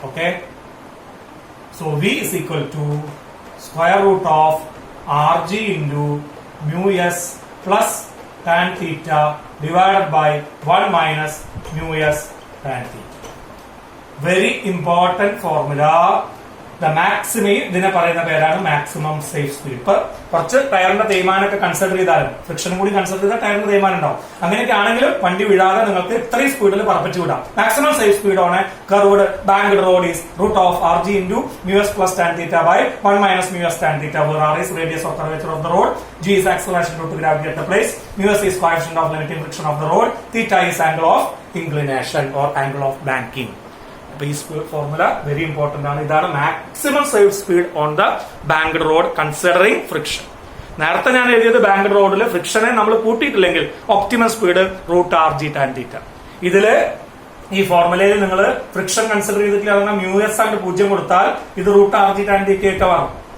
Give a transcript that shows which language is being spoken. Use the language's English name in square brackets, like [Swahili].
[English] Okay, so v is equal to square root of r g into mu s plus tan theta divided by 1 minus mu s tan theta. Very important formula. [Malayalam] The maximum ഇതിനെ പറയുന്ന പേരാണ് maximum safe speed. ഇപ്പൊ കുറച്ച് ടയറിന്റെ തേയ്മാനൊക്കെ consider ചെയ്താലും ഫ്രിക്ഷനും കൂടി consider ചെയ്താൽ ടയറിന്റെ തേയ്മാനം ഉണ്ടാവും. അങ്ങനെയൊക്കെ ആണെങ്കിലും വണ്ടി വീഴാതെ നിങ്ങൾക്ക് ഇത്രയും സ്പീഡിൽ പറപ്പിച്ച് വിടാം. [English] Maximum safe speed on a curved banked road is root of r g into mu s plus tan theta by 1 minus mu s tan theta, where r is radius of curvature of the road, g is acceleration due to gravity at the place, mu s is coefficient of limiting friction of the road, theta is angle of inclination or angle of banking. [Malayalam] ഈ formula very important ആണ്. [English] ഇതാണ് maximum safe speed on the banked road considering friction. [Malayalam] നേരത്തെ ഞാൻ എഴുതിയത് banked റോഡിൽ ഫ്രിക്ഷനെ നമ്മൾ കൂട്ടിയിട്ടില്ലെങ്കിൽ optimum speed root R G tan theta. ഇതില് ഈ ഫോർമുലയിൽ നിങ്ങൾ ഫ്രിക്ഷൻ കൺസിഡർ ചെയ്തിട്ടില്ല, മ്യൂ എസ് ആയിട്ട് 0 കൊടുത്താൽ ഇത് root R G tan theta ആയിട്ട് മാറും.